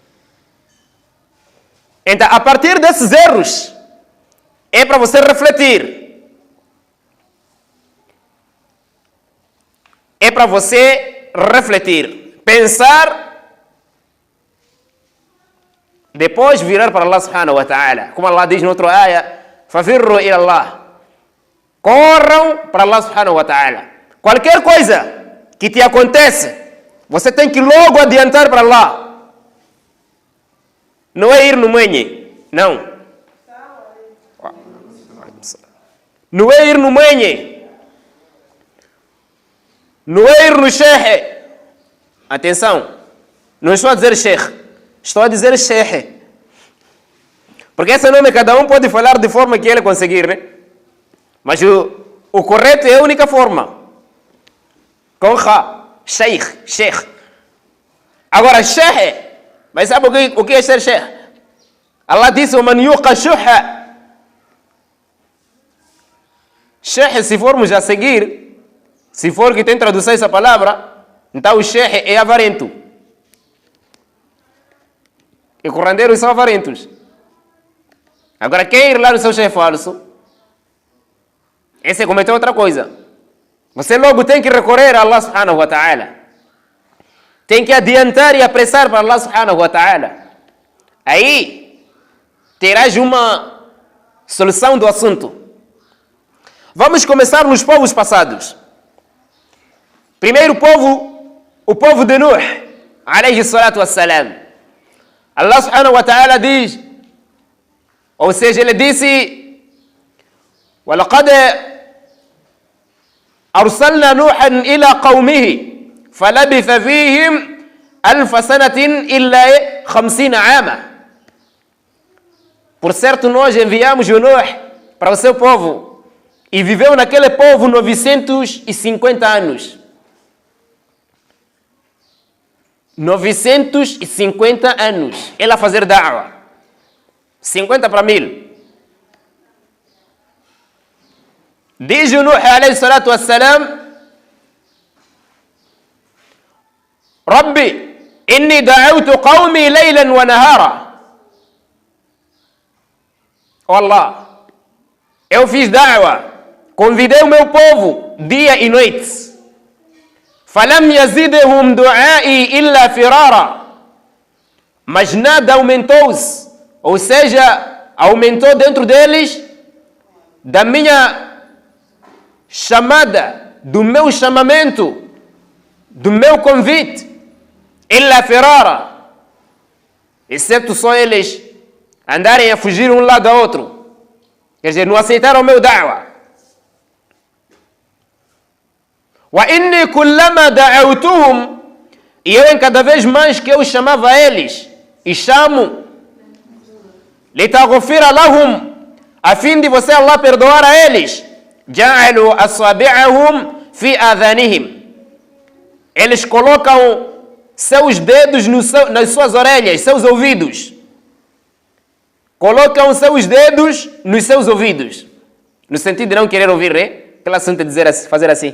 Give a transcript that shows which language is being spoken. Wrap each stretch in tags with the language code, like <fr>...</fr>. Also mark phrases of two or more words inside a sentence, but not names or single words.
<pt>Então, a partir desses erros, é para você refletir. É para você refletir, pensar, depois virar para</pt> <ar>الله سبحانه وتعالى.</ar> <pt>Como Allah diz no outro ayah,</pt> <ar>ففروا إلى الله.</ar> <pt>Corram para</pt> <ar>الله سبحانه وتعالى.</ar> <pt>Qualquer coisa que te acontece, você tem que logo adiantar para Allah. Não é ir no mwenye, não. Não é ir no mwenye. Não é ir no sheikh. Atenção, não estou a dizer sheikh, estou a dizer sheikh. Porque esse nome cada um pode falar de forma que ele conseguir, né? Mas o correto é a única forma. Com Kha, sheikh. Agora, sheikh, mas sabe o que é ser sheikh? Allah disse,</pt> <ar>وَمَنْ يُوقَ شُحَّ.</ar> <pt>Sheikh, se formos a seguir, se for que tem tradução essa palavra, então o sheikh é avarento. E curandeiros são avarentos. Agora, quem ir lá no seu sheikh falso, esse cometeu outra coisa. Você logo tem que recorrer a</pt> <ar>الله سبحانه وتعالى.</ar> <pt>Tem que adiantar e apressar para</pt> <ar>الله سبحانه وتعالى.</ar> <pt>Aí, terás uma solução do assunto. Vamos começar nos povos passados. Primeiro povo, o povo de Nuh,</pt> <ar>عليه الصلاة والسلام. الله سبحانه وتعالى</ar> <pt>diz, ou seja, ele disse,</pt> <ar>وَلَقَدْ أَرْسَلْنَا نُوحًا إِلَى قَوْمِهِ فَلَبِثَ فِيهِمْ أَلْفَ سَنَةٍ إِلَّا 50 عاما.</ar> <pt>Por certo, nós enviamos o Nuh para o seu povo e viveu naquele povo 950 anos. 950 anos. Ele a fazer da'wah. 50 para 1000. Diz o Nuh</pt> <ar>عليه الصلاة والسلام رب إني دعوت قومي ليلا ونهارا.</ar> <pt>Oh Allah, eu fiz da'wah, convidei o meu povo dia e noite.</pt> <ar>فلم يزدهم دعائي إلا فرارا.</ar> <pt>Mas nada aumentou-se, ou seja, aumentou dentro deles da minha chamada, do meu chamamento, do meu convite,</pt> <ar>إلا فرارا,</ar> <pt>exceto só eles andarem a fugir um lado ao outro. Quer dizer, não aceitaram o meu da'wah.</pt> <ar>وإني كلما دعوتهم,</ar> <pt>e eu em cada vez mais que eu chamava eles, e chamo,</pt> <ar>لتغفر لهم,</ar> <pt>a fim de você, Allah, perdoar a eles,</pt> <ar>جعلوا أصابعهم في آذانهم,</ar> <pt>eles colocam seus dedos nas suas orelhas, seus ouvidos. Colocam seus dedos nos seus ouvidos. No sentido de não querer ouvir, né? Aquela assunto de dizer assim, fazer assim.</pt>